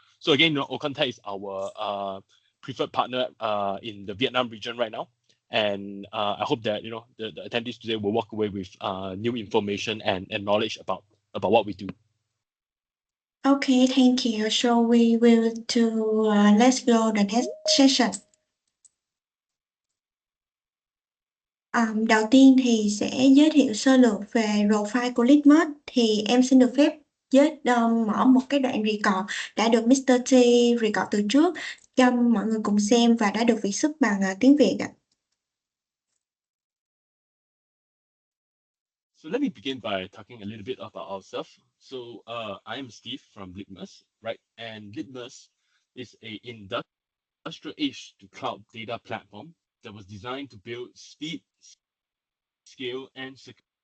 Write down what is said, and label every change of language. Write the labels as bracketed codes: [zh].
[en] So again, Aucontech is our preferred partner in the Vietnam region right now, and I hope that the attendees today will walk away with new information and knowledge about what we do. Okay, thank you. So we will let's go the next session. [vi] Đầu tiên thì sẽ giới thiệu sơ lược về profile của Litmus. Thì em xin được phép mở một cái đoạn record đã được Mr. T record từ trước cho mọi người cùng xem và đã được viết xuất bằng tiếng Việt ạ. [en] So let me begin by talking a little bit about ourselves. So I am Steve from Litmus, right? And Litmus is a industrial edge to cloud data platform that was designed to build speed, scale, and security.